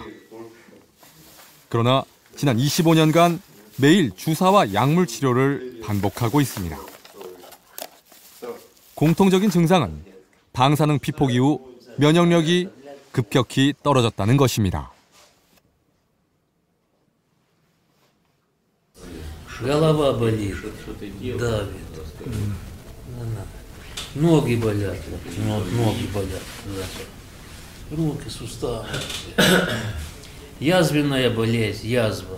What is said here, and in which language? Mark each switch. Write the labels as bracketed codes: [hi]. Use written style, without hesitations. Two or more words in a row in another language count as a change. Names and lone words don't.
[ko] 그러나 지난 25년간 매일 주사와 약물 치료를 반복하고 있습니다. 공통적인 증상은 방사능 피폭 이후 면역력이 급격히 떨어졌다는 것입니다. [ru] Голова болит, давит. Ноги болят, ноги болят. Руки, суставы. Язвенная болезнь, язва.